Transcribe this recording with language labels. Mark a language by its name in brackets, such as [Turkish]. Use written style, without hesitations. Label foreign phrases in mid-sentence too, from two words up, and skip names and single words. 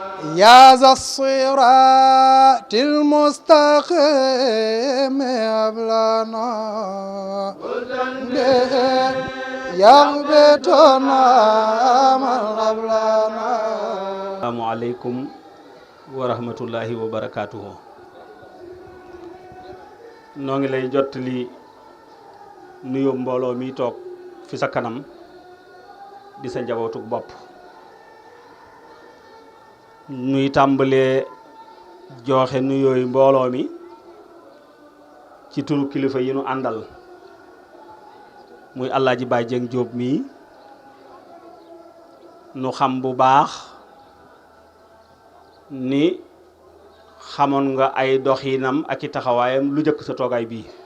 [Arabic] يا ذا الصراط المستقيم هب لنا به يغبطنا من قبلنا. السلام عليكم ورحمة الله وبركاته. [Wolof] noo ngi lay jottali nuyoo mbooloo mi toog fi sa kanam di sa njabootug bopp. nuy tàmbalee joxe nuyooyu mbooloo mi ci turu kilifa yi nu àndal muy Alaaji Baay Jeng Jóob mii nu xam bu baax ni xamoon nga ay doxinam ak i taxawaayam lu jëkk sa toogaay bii.